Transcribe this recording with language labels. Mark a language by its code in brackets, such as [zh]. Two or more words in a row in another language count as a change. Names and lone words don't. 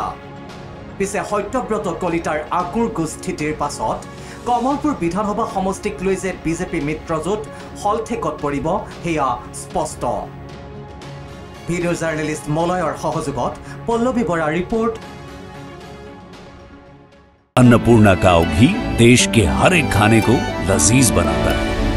[as] পিছে সত্যব্ৰত কলিতাৰ আকুৰ্গ স্থিতিৰ পাছত কমলপুৰ বিধানসভা সমষ্টিক লৈ যে বিজেপি মিত্ৰজোঁট হলঠেকত পৰিব সেয়া স্পষ্ট। [en] video journalist [as] মলয়ৰ সহযোগত পল্লৱী বৰা ৰিপোৰ্ট। [hi] अन्नपूर्णा काव घी देश के हर एक खाने को लजीज बनाता है।